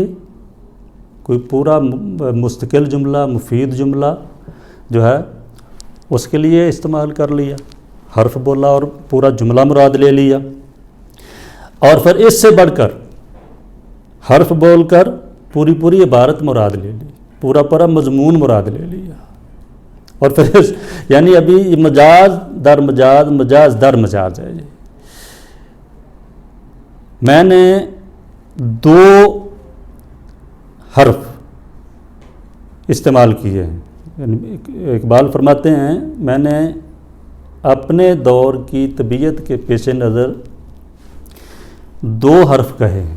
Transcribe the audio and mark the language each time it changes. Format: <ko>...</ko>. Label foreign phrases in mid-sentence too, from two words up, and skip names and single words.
<ur>کوئی پورا مستقل جملہ، مفید جملہ جو ہے اس کے لیے استعمال کر لیا، حرف بولا اور پورا جملہ مراد لے لیا. اور پھر اس سے بڑھ کر حرف بول کر پوری عبارت مراد لے لی. پورا مضمون مراد لے لیا، اور پھر یعنی ابھی مجاز در مجاز، مجاز در مجاز ہے. میں نے 2 حرف استعمال کیے ہیں. اقبال فرماتے ہیں میں نے اپنے دور کی طبیعت کے پیش نظر 2 حرف کہے ہیں.</ur>